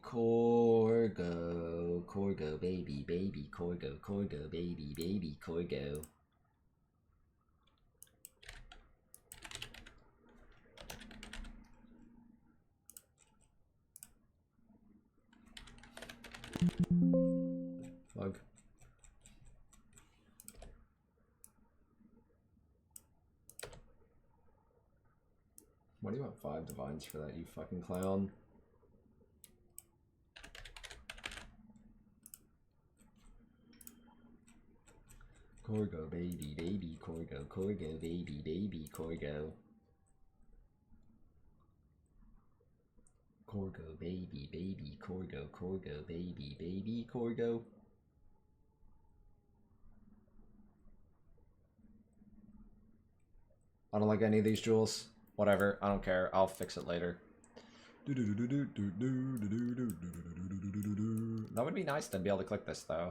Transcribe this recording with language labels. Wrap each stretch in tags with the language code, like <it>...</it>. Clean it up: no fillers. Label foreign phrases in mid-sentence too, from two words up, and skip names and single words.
<en>Corgo, Corgo baby, baby Corgo, Corgo baby, baby Corgo. Bug. What do you want 5 divines for that, you fucking clown? Corgo baby, baby Corgo, Corgo baby, baby Corgo. Corgo baby, baby Corgo, Corgo baby, baby Corgo. I don't like any of these jewels. Whatever, I don't care. I'll fix it later. That would be nice to be able to click this though.</en>